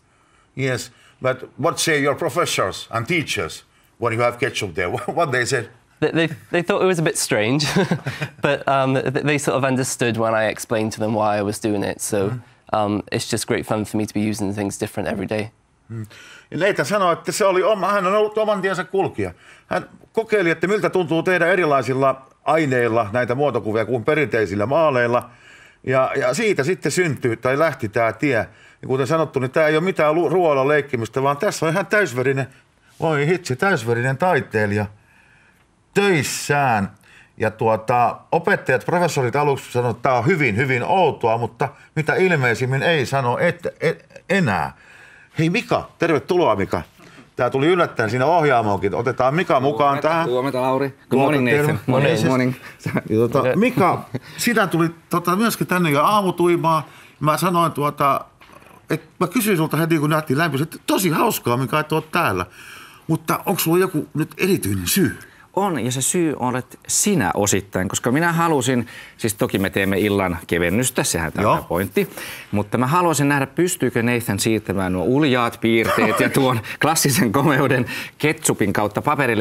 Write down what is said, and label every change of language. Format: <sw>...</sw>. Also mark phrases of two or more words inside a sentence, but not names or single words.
<en>Yes, but what say your professors and teachers when you have ketchup there? What they said? They thought it was a bit strange, but they sort of understood when I explained to them why I was doing it. So it's just great fun for me to be using things different every day.</en> <fi>Nathan sanoi, että hän on ollut oman tiensä kulkija. Hän kokeili, että miltä tuntuu tehdä erilaisilla aineilla näitä muotokuvia kuin perinteisillä maaleilla. Ja siitä sitten lähti tämä tie. Ja kuten sanottu, niin tämä ei ole mitään ruoalla leikkimistä, vaan tässä on ihan täysverinen taiteilija töissään. Ja opettajat, professorit aluksi sanoivat, että tämä on hyvin, hyvin outoa, mutta mitä ilmeisimmin ei sano enää. Hei Mika, tervetuloa Mika. Tää tuli yllättäen siinä ohjaamoonkin. Otetaan Mika mukaan tähän. Huomenta Lauri.</fi> <en>Good morning Nathan. Morning.</en> <fi>Mika, sinä tuli myöskin tänne jo aamutuimaan. Mä sanoin että mä kysyin sulta heti kun nähtiin lämpössä, että tosi hauskaa Mika, että oot täällä. Mutta onko sulla joku nyt erityinen syy? On, ja se syy olet sinä osittain, koska minä halusin, siis toki me teemme illan kevennystä, sehän tämä pointti, mutta mä haluaisin nähdä, pystyykö Nathan siirtämään nuo uljaat piirteet ja tuon klassisen komeuden ketsupin kautta paperille.</fi>